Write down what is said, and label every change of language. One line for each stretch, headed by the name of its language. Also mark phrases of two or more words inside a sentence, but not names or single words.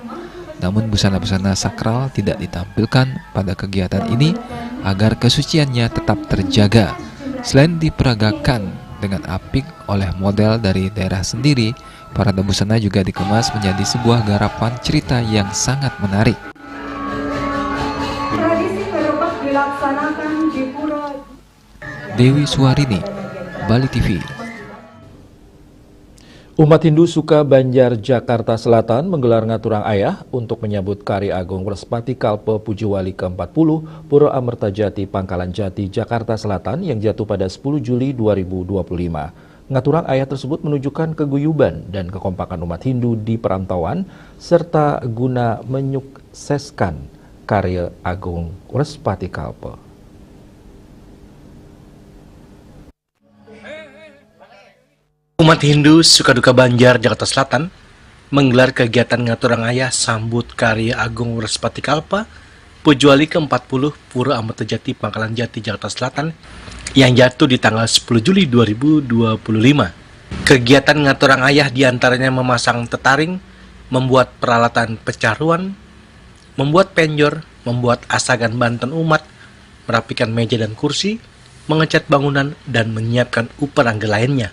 Indonesian: Namun busana-busana sakral tidak ditampilkan pada kegiatan ini agar kesuciannya tetap terjaga. Selain diperagakan dengan apik oleh model dari daerah sendiri, parade busana juga dikemas menjadi sebuah garapan cerita yang sangat menarik. Tradisi gerobak dilaksanakan di Pura Dewi Suwarini, Bali TV. Umat Hindu Suka Banjar, Jakarta Selatan menggelar
Balinese: Ngaturang Ayah
Indonesian: untuk menyambut Kari Agung Wrespati Kalpe Pujiwali ke-40 Pura Amertajati Pangkalan Jati, Jakarta Selatan yang jatuh pada 10 Juli 2025.
Balinese: Ngaturang Ayah
Indonesian: tersebut menunjukkan keguyuban dan kekompakan umat Hindu di perantauan serta guna menyukseskan karya Agung Wrespati Kalpe. Umat Hindu Sukaduka Banjar, Jakarta Selatan menggelar kegiatan
Balinese: Ngaturang Ayah
Indonesian: sambut karya Agung Wrespati Kalpa Pujiwali ke-40 Pura Amertajati Pangkalan Jati, Jakarta Selatan yang jatuh di tanggal 10 Juli 2025. Kegiatan
Balinese: Ngaturang Ayah
Indonesian: diantaranya memasang tetaring, membuat peralatan pecaruan, membuat penjor, membuat asagan banten umat, merapikan meja dan kursi, mengecat bangunan, dan menyiapkan uperangga lainnya.